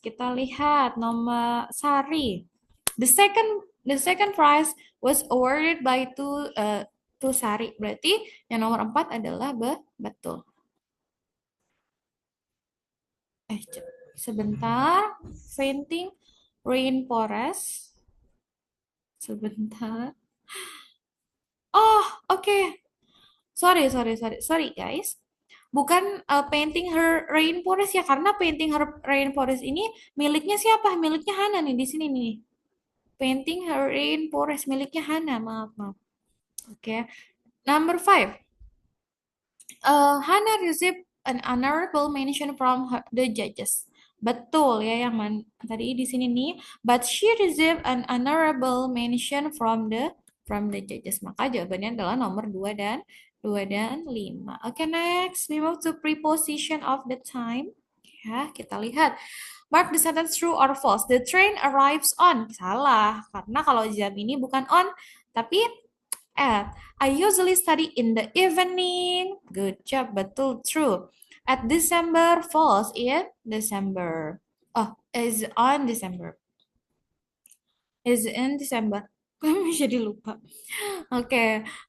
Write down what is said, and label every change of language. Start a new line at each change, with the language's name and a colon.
Indonesian: Kita lihat nomor Sari.
English: The second prize was awarded by to Sari.
Indonesian: Berarti yang nomor 4 adalah betul. Sebentar.
English: Painting rainforest.
Indonesian: Sebentar.
English: Oh, oke. Sorry guys.
Indonesian: Bukan
English: painting her rainforest
Indonesian: ya, karena painting her rainforest ini miliknya siapa? Miliknya Hana nih di sini nih.
English: Painting her rainforest
Indonesian: miliknya Hana, maaf. Oke.
English: Number 5. Hana received an honorable mention from the judges.
Indonesian: Betul ya yang tadi di sini nih.
English: But she received an honorable mention from the from the judges.
Indonesian: Maka jawabannya adalah nomor 2 dan 5.
English: Next we move to preposition of the time.
Indonesian: Ya, kita lihat.
English: Mark the sentence true or false. The train arrives on.
Indonesian: Salah, karena kalau jam ini bukan on, tapi at.
English: I usually study in the evening. Good job, betul, true. At December, false, in December. Oh, is on December. Is in December.
Indonesian: Jadi lupa.
English: Okay.